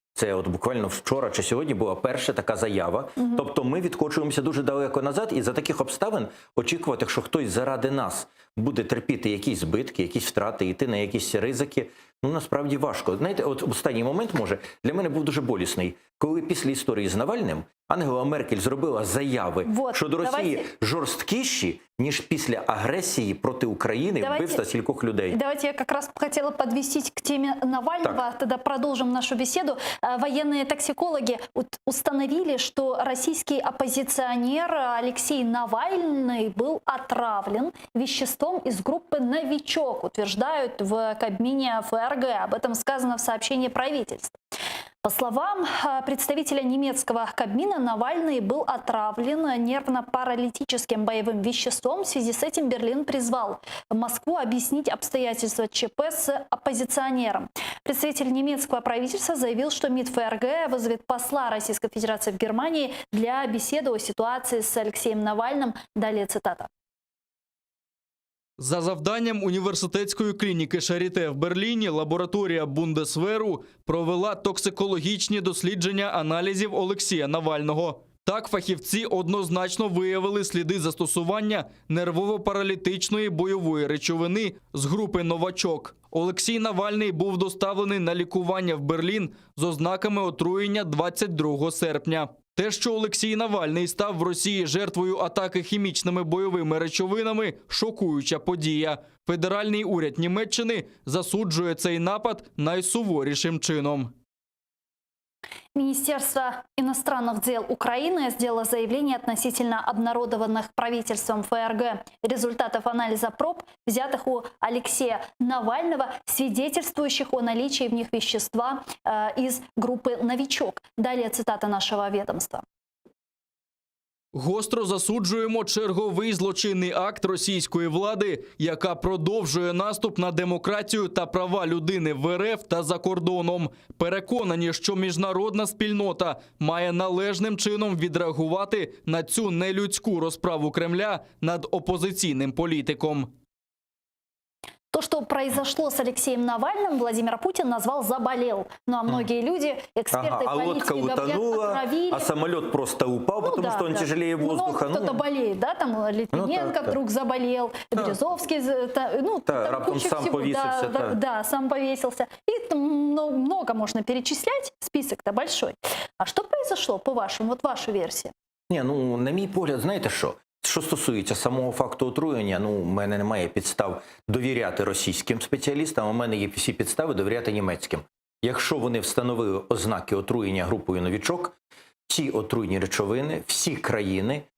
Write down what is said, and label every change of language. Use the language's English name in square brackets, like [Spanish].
[Ukrainian] Це от буквально вчора чи сьогодні була перша така заява. Тобто ми відкочуємося дуже далеко назад, і за таких обставин очікувати, що хтось заради нас буде терпіти якісь збитки, якісь втрати, йти на якісь ризики, насправді важко. Знаєте, от останній момент, може, для мене був дуже болісний. Коли після історії з Навальним Ангела Меркель зробила заяви щодо Росії жорсткіші, ніж після агресії проти України и вбивства стольких людей. [Russian] Давайте я как раз хотела подвести к теме Навального, тогда продолжим нашу беседу. Военные токсикологи установили, что российский оппозиционер Алексей Навальный был отравлен веществом из группы «Новичок», утверждают в Кабмине ФРГ. Об этом сказано в сообщении правительства. По словам представителя немецкого Кабмина, Навальный был отравлен нервно-паралитическим боевым веществом. В связи с этим Берлин призвал Москву объяснить обстоятельства ЧП с оппозиционером. Представитель немецкого правительства заявил, что МИД ФРГ вызовет посла Российской Федерации в Германии для беседы о ситуации с Алексеем Навальным. Далее цитата. [Ukrainian] За завданням університетської клініки Шаріте в Берліні лабораторія Бундесверу провела токсикологічні дослідження аналізів Олексія Навального. Так, фахівці однозначно виявили сліди застосування нервово-паралітичної бойової речовини з групи «Новачок». Олексій Навальний був доставлений на лікування в Берлін з ознаками отруєння 22 серпня. Те, що Олексій Навальний став в Росії жертвою атаки хімічними бойовими речовинами – шокуюча подія. Федеральний уряд Німеччини засуджує цей напад найсуворішим чином. [Russian] Министерство иностранных дел Украины сделало заявление относительно обнародованных правительством ФРГ результатов анализа проб, взятых у Алексея Навального, свидетельствующих о наличии в них вещества из группы «Новичок». Далее цитата нашего ведомства. [Ukrainian] Гостро засуджуємо черговий злочинний акт російської влади, яка продовжує наступ на демократію та права людини в РФ та за кордоном. Переконані, що міжнародна спільнота має належним чином відреагувати на цю нелюдську розправу Кремля над опозиційним політиком. [Russian] То, что произошло с Алексеем Навальным, Владимир Путин назвал «заболел». Ну а многие люди, эксперты, а лодка утонула, а самолет просто упал, потому что он тяжелее воздуха. Кто-то болеет, да, там Литвиненко вдруг заболел, Березовский, [Ukrainian] раптом [Russian] сам повесился. Да, сам повесился. И там много можно перечислять, список-то большой. А что произошло, по-вашему, вот ваша версия? [Ukrainian] Ні, на мій погляд, знаєте що? Що стосується самого факту отруєння, в мене немає підстав довіряти російським спеціалістам, у мене є всі підстави довіряти німецьким. Якщо вони встановили ознаки отруєння групою «Новічок», ці отруйні речовини, всі країни